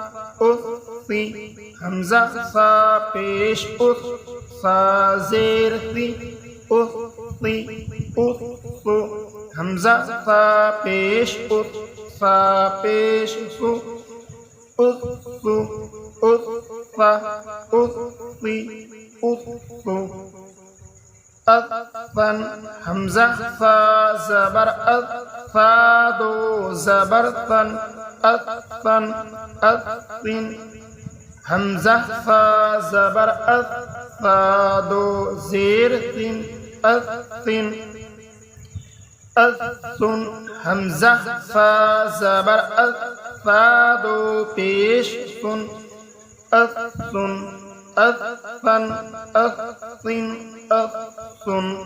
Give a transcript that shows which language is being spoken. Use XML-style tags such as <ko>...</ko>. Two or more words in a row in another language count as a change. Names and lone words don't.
<ur>حمزہ فا پیش فا زیر حمزہ فا پیش فا پیش فا اثن حمزہ فا زبر فا دو زبر ثن اثن اثن حمزہ فا زبر فا دو زیر ثن اثن اثن حمزہ فا زبر فا دو پیش ثن اثن اثن اثن اثن</ur>